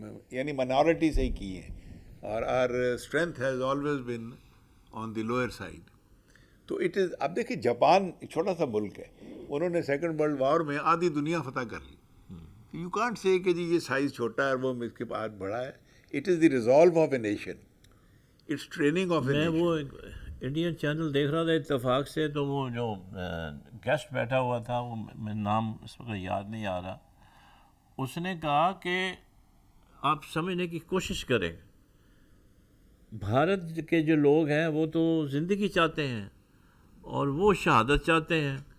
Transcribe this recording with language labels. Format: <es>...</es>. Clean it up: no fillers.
<ur>یعنی منارٹی سے ہی کی ہیں،</ur> <en>اور our strength has always been on the lower side.</en> <ur>تو</ur> <en>it is,</en> <ur>اب دیکھیں جاپان چھوٹا سا ملک ہے، انہوں نے سیکنڈ ورلڈ وار میں آدھی دنیا فتح کر لی.</ur> <en>you can't say</en> <ur>کہ جی یہ سائز چھوٹا ہے اور وہ اس کے بعد بڑا ہے.</ur> <en>it is the resolve of a nation, it's training of a</en> <ur>میں</ur> <en>Nation.</en> <ur>وہ انڈین چینل دیکھ رہا تھا اتفاق سے، تو وہ جو گیسٹ بیٹھا ہوا تھا، وہ میں نام اس وقت یاد نہیں آ رہا، اس نے کہا کہ آپ سمجھنے کی کوشش کریں، بھارت کے جو لوگ ہیں وہ تو زندگی چاہتے ہیں اور وہ شہادت چاہتے ہیں.</ur>